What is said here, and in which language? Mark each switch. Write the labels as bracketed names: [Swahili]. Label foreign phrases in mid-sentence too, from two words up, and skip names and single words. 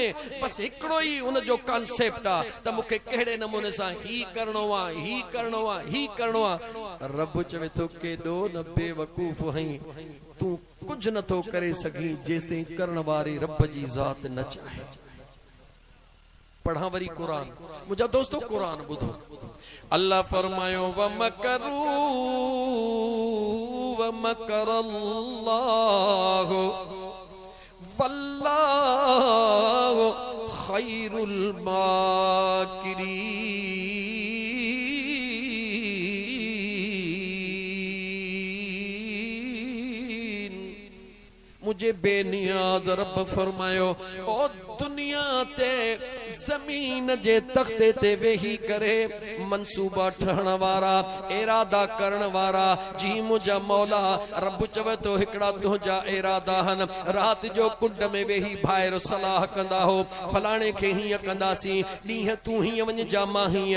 [Sindhi] बस हिकिड़ो ई उन जो कॉन्सेप्ट आ त मूंखे कहिड़े नमूने सां ही करणो आहे, ही करणो आहे, ही करणो आहे। रब चवे थो केॾो न बेवकूफ़ आहीं, तूं कुझु नथो करे सघीं जेसिताईं करण वारे रब जी ज़ात न चाहे। पढ़ा वरी कुरान। मुंहिंजा दोस्तो कुरान ॿुधो। अल्लाह फरमायो [Arabic] و مكروا و مكر الله والله خير الماكرين. [Sindhi] मुझे बेनियाज रब फरमायो ओ दुनिया ते जमीन जे तख्ते ते वेही करे मनसूबा ठहण वारा, इरादा करण वारा जी मुंहिंजा मौला रब चवे तो हिकिड़ा तुंहिंजा इरादा हन। रात जो कुंड में वेही ॿाहिरि सलाह कंदा हो, फलाणे खे हीअं कंदासीं, ॾींहं तूं हीअं वञ जा मां हीअं।